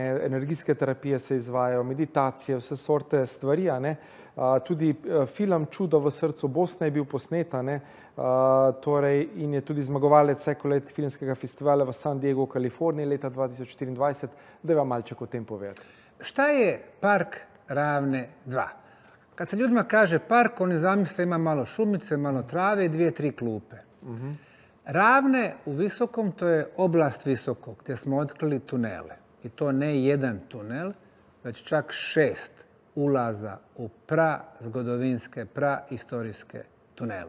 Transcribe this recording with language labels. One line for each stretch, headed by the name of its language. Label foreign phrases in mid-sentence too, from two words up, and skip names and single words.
Slovenian: Energijske terapije se izvajajo, meditacije, vse sorte stvari. Ne? Tudi film Čudo v srcu Bosne je bil posnet, torej, in je tudi zmagovalec Eko-let filmskega festivala v San Diego, v Kaliforniji leta 2024. Da vam malček o tem povedati.
Bosnian: Šta je Park Ravne 2? Kad se ljudima kaže park, oni zamisle ima malo šumice, malo trave i 2-3 klupe. Ravne u Visokom, to je oblast Visokog, gdje smo otkrili tunele. I to ne jedan tunel, već čak 6 ulaza u prazgodovinske, prahistorijske tunele.